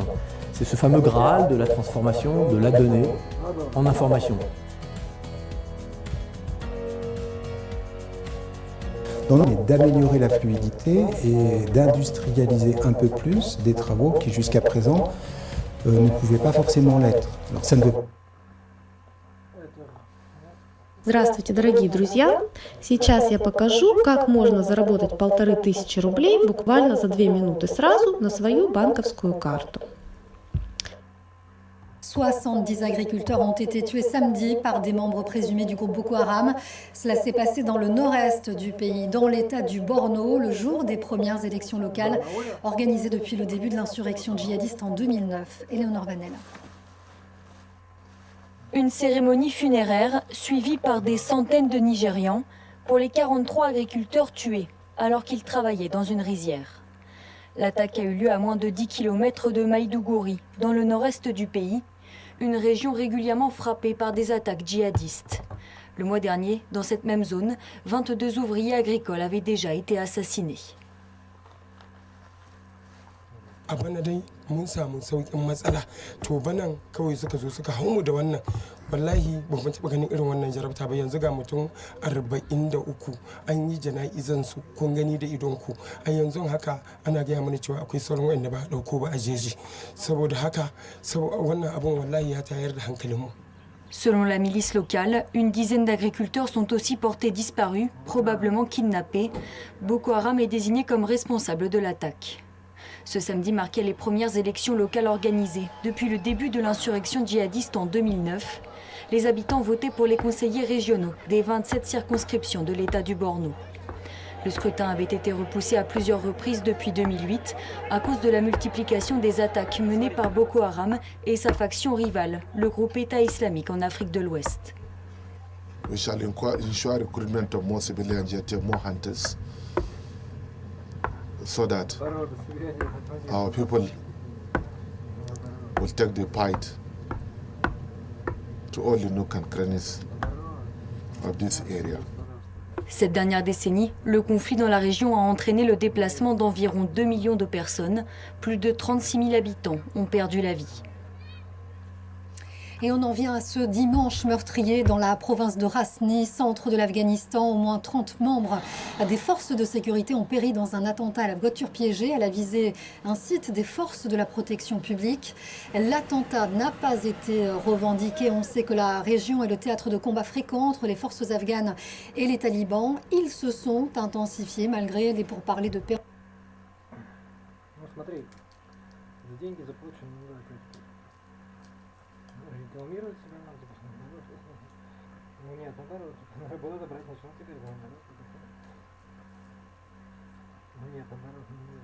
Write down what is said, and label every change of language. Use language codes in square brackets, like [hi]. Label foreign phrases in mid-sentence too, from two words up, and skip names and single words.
[fr] C'est ce fameux Graal de la transformation de la donnée en information. Donc, d'améliorer la fluidité et d'industrialiser un peu plus des travaux qui jusqu'à présent ne pouvaient pas forcément l'être. Alors, ça ne veut [ru] Здравствуйте, дорогие друзья! Сейчас я покажу, как можно заработать 1500 рублей буквально за 2 минуты сразу на свою банковскую карту. [fr] 70 agriculteurs ont été tués samedi par des membres présumés du groupe Boko Haram. Cela s'est passé dans le nord-est du pays, dans l'état du Borno, le jour des premières élections locales organisées depuis le début de l'insurrection djihadiste en 2009. Éléonore Vanel. Une cérémonie funéraire suivie par des centaines de Nigérians pour les 43 agriculteurs tués alors qu'ils travaillaient dans une rizière. L'attaque a eu lieu à moins de 10 km de Maïdougouri, dans le nord-est du pays, une région régulièrement frappée par des attaques djihadistes. Le mois dernier, dans cette même zone, 22 ouvriers agricoles avaient déjà été assassinés. [ha] A bana dai mun samu sauƙin matsala to banan kawai suka zo suka hau mu da wannan wallahi ba mun taɓa ganin irin wannan jarabta ba yanzu ga mutum 43 an yi jana'izan su kun gani da idon ku a yanzu haka ana gaya mana cewa akwai sauran wanda ba a ɗauko ba a jeji saboda haka wannan abun wallahi ya tayar da hankalinmu. [fr] Selon la milice locale, une dizaine d'agriculteurs sont aussi portés disparus, probablement kidnappés. Boko Haram est désigné comme responsable de l'attaque. Ce samedi marquait les premières élections locales organisées depuis le début de l'insurrection djihadiste en 2009. Les habitants votaient pour les conseillers régionaux des 27 circonscriptions de l'État du Borno. Le scrutin avait été repoussé à plusieurs reprises depuis 2008 à cause de la multiplication des attaques menées par Boko Haram et sa faction rivale, le groupe État islamique en Afrique de l'Ouest. [en] We shall ensure recruitment of more civilians, yet more hunters, so that our people will take the fight to all the nook and crannies of this area. [fr] Cette dernière décennie, le conflit dans la région a entraîné le déplacement d'environ 2 millions de personnes. Plus de 36 000 habitants ont perdu la vie. Et on en vient à ce dimanche meurtrier dans la province de Rasni, centre de l'Afghanistan. Au moins 30 membres des forces de sécurité ont péri dans un attentat à la voiture piégée. Elle a visé un site des forces de la protection publique. L'attentat n'a pas été revendiqué. On sait que la région est le théâtre de combats fréquents entre les forces afghanes et les talibans. Ils se sont intensifiés malgré les pourparlers de paix. [ru] Рекламировать себя надо, ну нет, наоборот, надо было забрать начало теперь, наоборот. Ну нет, наоборот, нет.